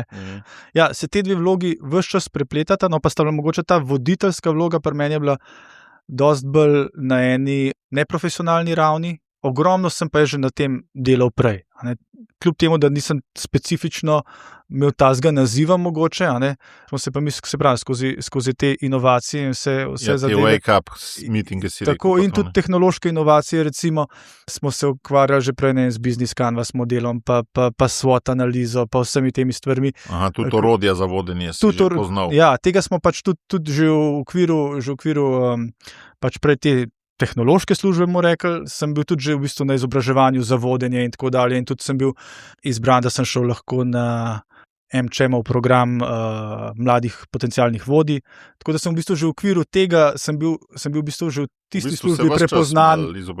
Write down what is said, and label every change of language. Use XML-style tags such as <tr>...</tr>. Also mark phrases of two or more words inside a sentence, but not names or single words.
<sl>Ja, se te dve vlogi ves čas prepletata, no pa sta bila mogoče ta voditeljska vloga pri meni je bila dosti bolj na eni neprofesionalni ravni. Ogromno sem pa že na tem delal prej. Kljub temu, da nisem specifično imel tazga naziva mogoče, smo se pa skozi te inovacije in vse zadeve.</sl> <en>Wake up meeting,</en> <sl>si rekel. Tako in tudi tehnološke inovacije, recimo, smo se ukvarjali že prej z</sl> <en>business canvas</en> <sl>modelom, pa SWOT analizo, pa vsemi temi stvarmi. Aha, tudi orodja za vodenje si že poznal. Ja, tega smo pač tudi že v okviru pač prej te tehnološke službe, mu rekel, sem bil tudi že v bistvu na izobraževanju za vodenje in tako dalje in tudi sem bil izbran, da sem šel lahko na MČM-ov program mladih potencialnih vodij, tako da sem v bistvu že v okviru tega, sem bil v bistvu že v tisti službi prepoznan.</sl>